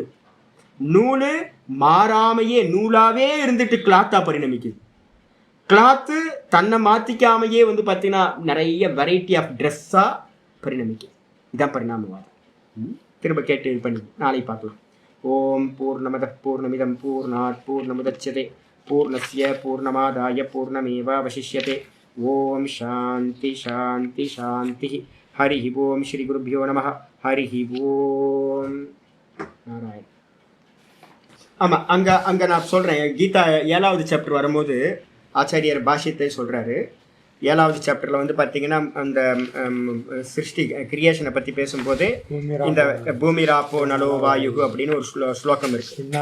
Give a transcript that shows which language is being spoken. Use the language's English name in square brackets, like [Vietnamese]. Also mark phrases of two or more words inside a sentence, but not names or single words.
[Tamil] நூல் மாறாமையே நூலாகவே இருந்துட்டு கிளாத்தாக பரிணமிக்குது. கிளாத்து தன்னை மாற்றிக்காமையே வந்து பார்த்தீங்கன்னா நிறைய [English] variety of dress [Tamil] பரிணமிக்குது. இதுதான் பரிணாமவாதம். திரும்ப கேட்டு இது பண்ணி நாளை பார்க்கலாம். [Sanskrit] ॐ पूर्णमद पूर्णमिदं पूर्णात् पूर्णमुदच्यते पूर्णस्य पूर्णमादाय पूर्णमेवावशिष्यते. ॐ शान्ति शान्ति शान्ति. हरि ॐ श्री गुरुभ्यो नम। हरि ॐ नारायण. [Tamil] ஆமாம், அங்கே நான் சொல்கிறேன், கீதா 7வது சாப்டர் வரும்போது ஆச்சாரியர் பாஷ்யத்தை சொல்கிறாரு. 7வது சாப்டரில் வந்து பார்த்தீங்கன்னா அந்த சிருஷ்டி கிரியேஷனை பற்றி பேசும்போது இந்த [Sanskrit] भूमि राप्पो नलो वायु [Tamil] அப்படின்னு ஒரு ஸ்லோகம் இருக்கு.